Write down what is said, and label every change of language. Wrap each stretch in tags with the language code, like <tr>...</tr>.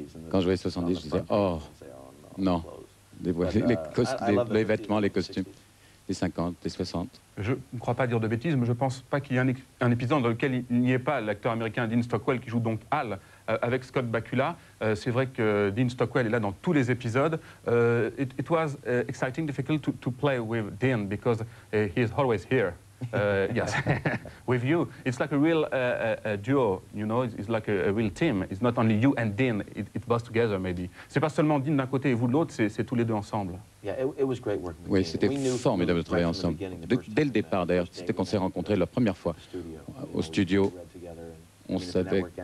<fr>Quand je voyais 70, je disais, oh, non, les vêtements, les costumes, des 50, des 60. Je ne crois pas dire de bêtises, mais je ne pense pas qu'il y ait un épisode dans lequel il n'y ait pas l'acteur américain Dean Stockwell qui joue donc Hal avec Scott Bakula. C'est vrai que Dean Stockwell est là dans tous les épisodes.</fr> <en>It was exciting, difficult to play with Dean because he is always here. Yes, with you. It's like a real duo, you know, it's like a real team. It's not only you and Dean, it goes together maybe.</en> <fr>C'est pas seulement Dean d'un côté et vous de l'autre, c'est tous les deux ensemble. Oui, c'était formidable de travailler ensemble. Dès le départ, d'ailleurs, c'était qu'on s'est rencontrés la première fois au studio. On savait.</fr>